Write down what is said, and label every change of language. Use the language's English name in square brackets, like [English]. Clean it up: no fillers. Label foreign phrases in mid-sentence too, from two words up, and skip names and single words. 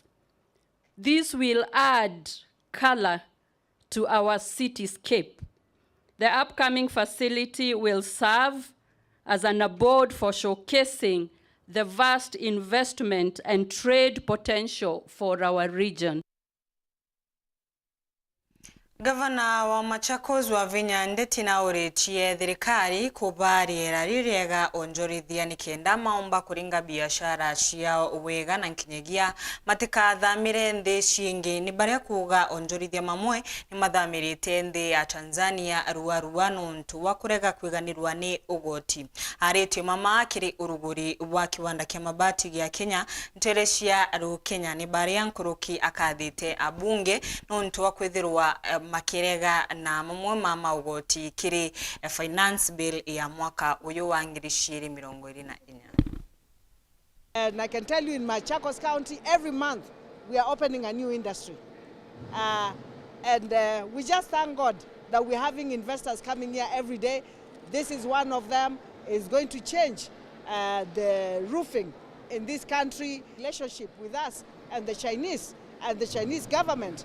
[English] This will add color to our cityscape. The upcoming facility will serve as an abode for showcasing the vast investment and trade potential for our region. [Meru] Gavana wa Machakos Wavinya Ndeti nauritie thirikari kubariera ririega onjorithia nikenda maomba kuringa biashara ciao wega na nkinyagia matikathamire nthi ciingi ni baria kuga onjorithia mamwe ni mathamirite nthi ya Tanzania ruarua nuntu wa kurega kwiganirwa ni ugoti. Aritio mama akiri uruguri wa kiwanda kia mabati gia Kenya Nteresia Kenya ni baria nkuruki akathite abunge nuntu wa kwithirwa makirega na mamwe mama ugoti kiri [English] finance bill [Meru] ya mwaka uyu wa 2024. [English] And I can tell you in Machakos County, every month we are opening a new industry. We just thank God that we're having investors coming here every day. This is one of them. Is going to change the roofing in this country, relationship with us and the Chinese government.